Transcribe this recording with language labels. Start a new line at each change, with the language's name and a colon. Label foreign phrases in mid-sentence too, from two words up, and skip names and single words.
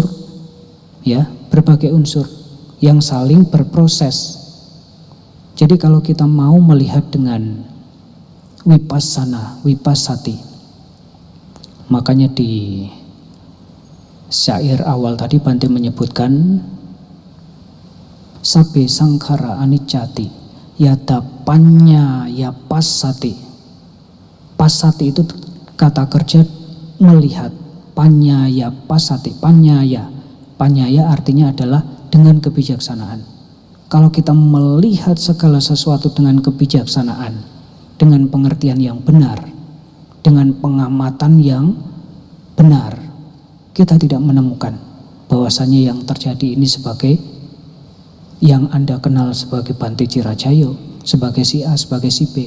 Indonesian: Ya, berbagai unsur yang saling berproses. Jadi kalau kita mau melihat dengan vipassati, makanya di syair awal tadi Bante menyebutkan
Pali: sabbe sangkhara aniccati yata panya ya passati.
Indonesian: Passati itu kata kerja melihat,
Pali: panyaya passati,
Indonesian: panyaya artinya adalah dengan kebijaksanaan. Kalau kita melihat segala sesuatu dengan kebijaksanaan, dengan pengertian yang benar, dengan pengamatan yang benar, kita tidak menemukan bahwasanya yang terjadi ini sebagai yang Anda kenal sebagai Bante Jirajayo, sebagai si A, sebagai si B.